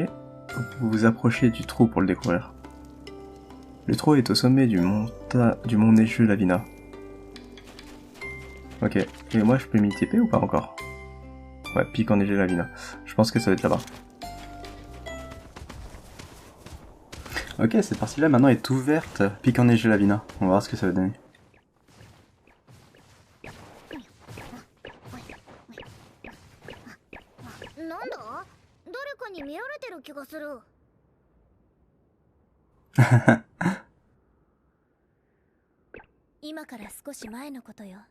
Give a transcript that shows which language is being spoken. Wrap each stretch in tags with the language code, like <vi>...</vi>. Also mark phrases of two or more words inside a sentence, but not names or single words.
<fr>Vous vous approchez du trou pour le découvrir. Le trou est au sommet du mont neigeux Lavina. Ok, et moi je peux m'y TP ou pas encore? Ouais, pic enneigé Lavina. Je pense que ça va être là-bas. Ok, cette partie-là maintenant est ouverte. Pic enneigé Lavina. On va voir ce que ça va donner.</fr> <ja>なんだ？誰かに見られてる気がする。今から少し前のことよ。</ja>